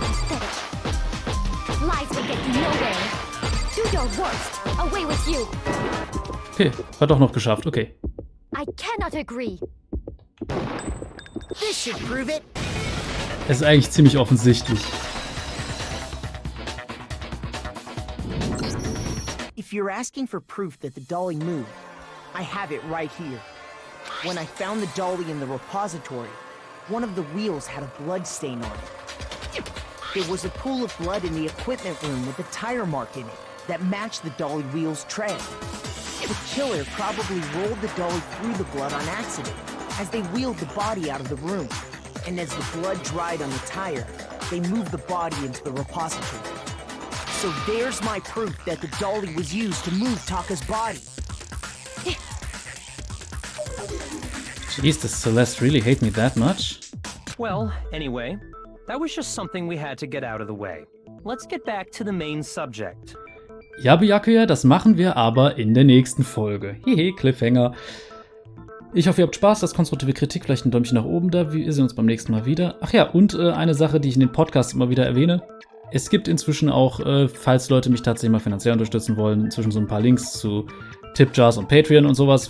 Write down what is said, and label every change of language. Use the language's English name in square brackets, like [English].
[English] Lies will get you nowhere. Do your worst. Away with you. [German] Okay, hat doch noch geschafft, okay. [English] I cannot agree. This should prove it. [German] Es ist eigentlich ziemlich offensichtlich. [English] If you're asking for proof that the dolly moved, I have it right here. When I found the dolly in the repository, one of the wheels had a blood stain on it. There was a pool of blood in the equipment room with a tire mark in it that matched the dolly wheel's tread. The killer probably rolled the dolly through the blood on accident as they wheeled the body out of the room. And as the blood dried on the tire, they moved the body into the repository. So there's my proof that the dolly was used to move Taka's body. Jeez, does Celeste really hate me that much? Well, anyway, that was just something we had to get out of the way. Let's get back to the main subject. [German] Ja, Byakuya, das machen wir aber in der nächsten Folge. Hehe, Cliffhanger. Ich hoffe, ihr habt Spaß, das konstruktive Kritik, vielleicht ein Däumchen nach oben da. Wir sehen uns beim nächsten Mal wieder. Ach ja, und eine Sache, die ich in den Podcasts immer wieder erwähne. Es gibt inzwischen auch, falls Leute mich tatsächlich mal finanziell unterstützen wollen, inzwischen so ein paar Links zu Tipjars und Patreon und sowas.